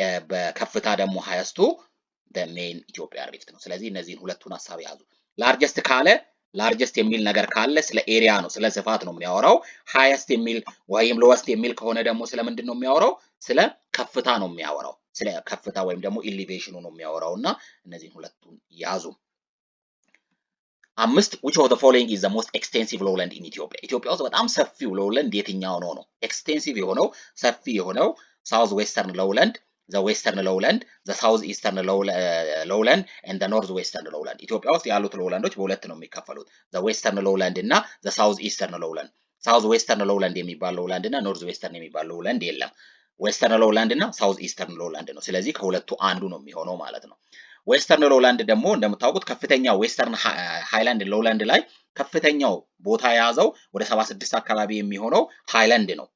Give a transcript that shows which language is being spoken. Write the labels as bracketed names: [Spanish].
[Amharic] በከፍታ ደግሞ ሃይስቱ ሜን ኢትዮጵያ ሪፍት ነው። ስለዚህ እነዚህን ሁለቱን ሀሳብ ያዙ። ላርጀስት ካለ ላርጀስት የሚል ነገር ካለ ስለ ኤሪያ ነው፣ ስለ ስፋት ነው የሚያወራው። ሃይስት የሚል ወይም ሎወስት የሚል ከሆነ ደግሞ ስለምንድን ነው የሚያወራው? ስለ ከፍታ ነው የሚያወራው። ስለ ከፍታ ወይም ደግሞ ኢሊቬሽኑ ነው የሚያወራው እና እነዚህን ሁለቱን ያዙ። [English] 5 which of the following is the most extensive lowland in Ethiopia? [Amharic] ኢትዮጵያ ውስጥ በጣም ሰፊው lowland የትኛው ነው? ኤክስቴንሲቭ የሆነው ሰፊ የሆነው ሳውዝ ዌስተርን [English] lowland, the western lowland, the south eastern lowland and the north western lowland. [Amharic] ኢትዮጵያ ውስጥ ያሉት lowlandoች በሁለት ነው የሚከፈሉት፣ [English] the western lowland [Amharic] እና [English] the south eastern lowland. south western lowland [Amharic] የሚባል lowland እና north western የሚባል lowland የለም። ዌስተርን ሎውላንድ እና ሳውዝ ኢስተርን ሎውላንድ ነው። ስለዚህ ከሁለቱ አንዱ ነው የሚሆነው ማለት ነው። ዌስተርን ሎውላንድ ደግሞ እንደምታውቁት ከፍተኛ ዌስተርን ሃይላንድ ሎውላንድ ላይ ከፍተኛው ቦታ የያዘው ወደ 76 አካባቢ የሚሆነው ሃይላንድ